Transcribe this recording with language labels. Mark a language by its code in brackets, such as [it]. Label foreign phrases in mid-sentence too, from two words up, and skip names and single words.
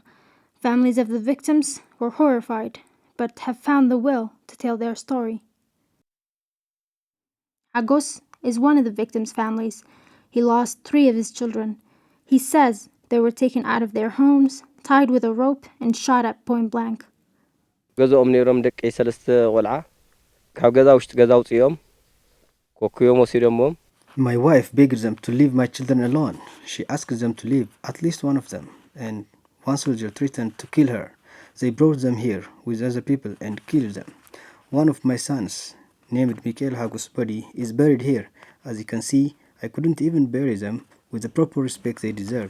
[en] Families of the victims were horrified, but have found the will to tell their story. Agos is one of the victims' families. He lost 3 of his children. He says they were taken out of their homes, tied with a rope, and shot at point blank. [ti] ገዛኦም ነይሮም ደቂ 3 ቆልዓ ካብ ገዛ ውሽጢ ገዛ ውፅኦም ኮኩዮም ወሲዶምዎም. [en] My wife begged them to leave my children alone. She asked them to leave at least one of them, and one soldier threatened to kill her. They brought them here with other people and killed them. One of my sons, named Mikhail Hagos' body, is buried here. As you can see, I couldn't even bury them with the proper respect they deserve.